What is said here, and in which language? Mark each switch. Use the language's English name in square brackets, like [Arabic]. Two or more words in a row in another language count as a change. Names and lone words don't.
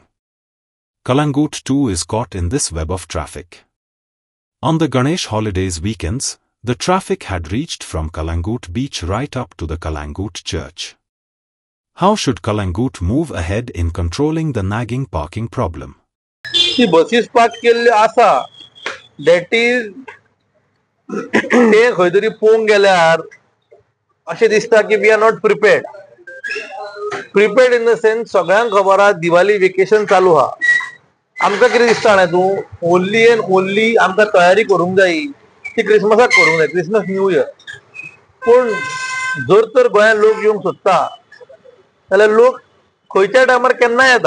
[English] Kalangut too is caught in this web of traffic. On the Ganesh holidays weekends, the traffic had reached from Kalangut beach right up to the Kalangut church. How should Kalangut move ahead in controlling the nagging parking problem? The buses park [Konkani] केल्ले आसा, [English] that is [Konkani] ते खंय तरी पोवंक गेल्यार अशें दिसता की [English] we are not prepared. Prepared in the sense [Konkani] सगळ्यांक खबर आहा दिवाळी वेकेशन चालू आहा. आमकां कितें दिसता जाणा तूं [English] only and only [Konkani] आमकां तयारी करूंक जाय ती क्रिसमसाक करूंक जाय, [English] Christmas New Year. [Konkani] पूण जर तर गोंयांत लोक येवंक सोदता जाल्यार लोक खंयच्या टायमार केन्ना येता.